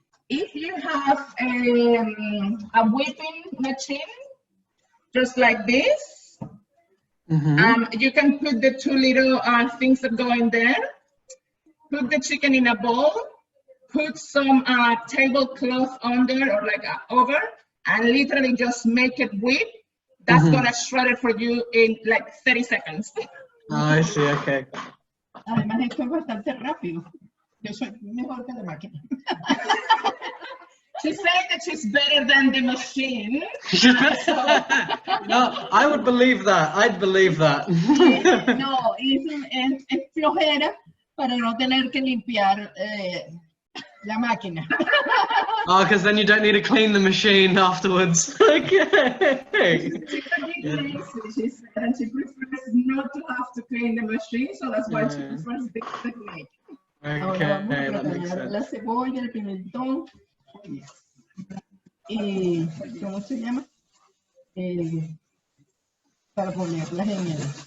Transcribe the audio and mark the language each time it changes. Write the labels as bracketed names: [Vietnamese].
[English] If you have a whipping machine, just like this, you can put the 2 little things that go in there, put the chicken in a bowl, put some tablecloth under or like over, and literally just make it whip. That's gonna shred it for you in like 30 seconds. Oh, I see, okay. [Spanish] Además, esto es bastante rápido. Yo soy mejor que la máquina. [English] She's saying that she's better than the machine. No, I would believe that. I'd believe that. [Spanish] No, es flojera para no tener que limpiar la máquina. [English] Oh, because then you don't need to clean the machine afterwards. Okay. She said, and she prefers not to have to clean the machine, so that's why she prefers this technique. Okay, that makes sense. [Spanish] La cebolla, el pimentón y ¿cómo se llama? Para ponerlas en el.